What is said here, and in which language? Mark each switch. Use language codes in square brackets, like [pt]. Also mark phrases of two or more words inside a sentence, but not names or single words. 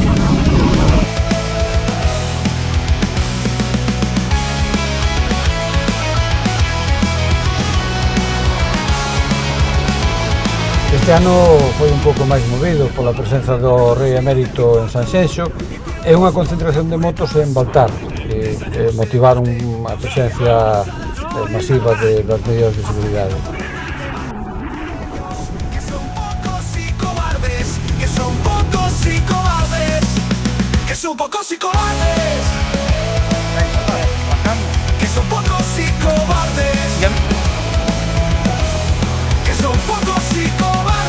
[gl] Este ano foi un pouco máis movido pola presenza do Rei Emérito en Sanxenxo e unha concentración de motos en Baltar, que motivaron a presencia masiva das medidas de seguridade. [es] Que son pocos y cobardes, que son pocos y cobardes, que son pocos y cobardes, que son pocos y cobardes, que son pocos y cobardes.